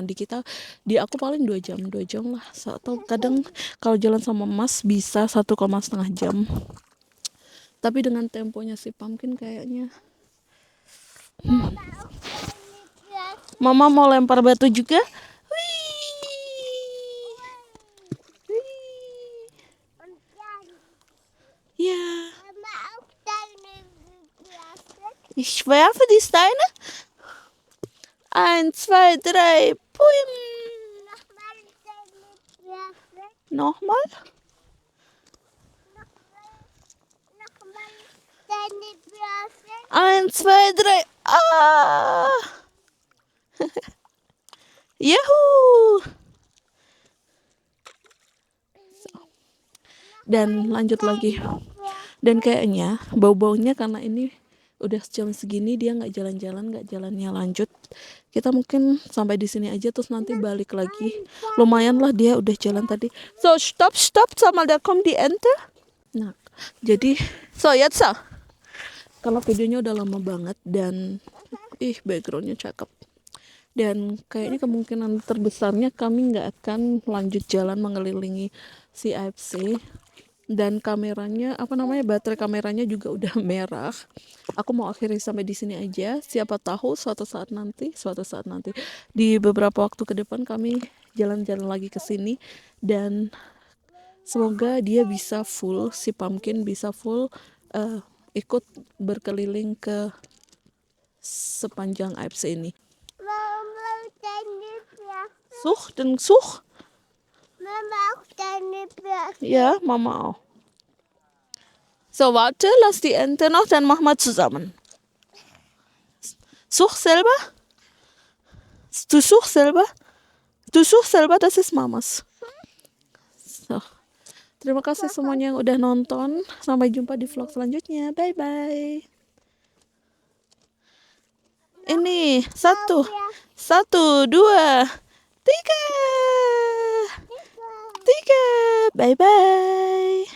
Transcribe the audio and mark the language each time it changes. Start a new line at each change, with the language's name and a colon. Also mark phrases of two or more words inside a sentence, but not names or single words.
Indonesian: Di aku paling 2 jam lah, atau kadang kalau jalan sama Mas bisa 1,5 jam. Tapi dengan temponya si Pumpkin kayaknya Mama mau lempar batu juga.
German: Ja, Mama, auch deine Gläser. ich werfe die Steine. 1, 2, 3, puim. Nochmal deine Gläser. Nochmal. Nochmal deine Gläser. 1, 2, 3. Ah. Yuhu.
Indonesian: Dan lanjut lagi. Dan kayaknya bau-baunya karena ini udah jam segini dia nggak jalan-jalan, nggak jalannya lanjut. Kita mungkin sampai di sini aja terus nanti balik lagi. Lumayan lah dia udah jalan tadi.
German: So stop, sama da kommt die Ente.
Indonesian: Nah, jadi
German: so jetzt so.
Indonesian: Kalau videonya udah lama banget dan backgroundnya cakep. Dan kayaknya kemungkinan terbesarnya kami nggak akan lanjut jalan mengelilingi si AFC. Dan kameranya, apa namanya, baterai kameranya juga udah merah. Aku mau akhiri sampai di sini aja. Siapa tahu suatu saat nanti di beberapa waktu ke depan kami jalan-jalan lagi ke sini dan semoga dia bisa full, si Pumpkin bisa full ikut berkeliling ke sepanjang AFC ini.
German: Mama, deine Gläser. Such. Mama, auch deine Gläser. Ja, Mama auch. So, warte, lass die Ente noch, dann mach mal zusammen. Such selber. Du suchst selber, das ist Mamas. So.
Indonesian: Terima kasih semuanya yang udah nonton. Sampai jumpa di vlog selanjutnya. Bye-bye. Ini, 1, 2, 3. Bye-bye.